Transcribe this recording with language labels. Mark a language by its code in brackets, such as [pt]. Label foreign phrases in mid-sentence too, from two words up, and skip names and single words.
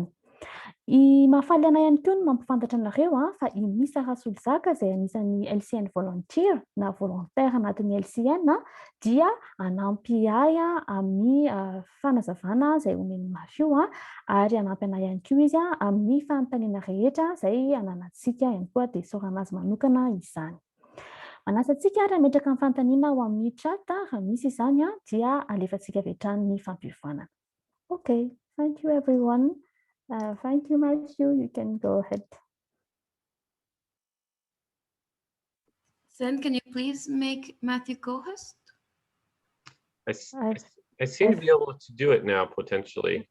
[mg] I mahafaly anay ihany koa no mampifantatra anareo fa i Misa Rasolozaka izay anisan'ny LCN volunteer na volontaire anatin'ny LCN dia anampy ahy amin'ny fanazavana izay omen'ny Mathieu ary anampy anay ihany koa izy amin'ny fanontaniana rehetra izay ananantsika ihany koa dia soranazy manokana izany. Manasa antsika raha metraka amin'ny fanontaniana ao amin'ny chat raha misy izany dia alefantsika avy hatrany ny fampiofanana. [en] Okay, thank you everyone. Thank you, Matthew. You can go ahead. Then can you please make Matthew co-host? I seem to be able to do it now, potentially.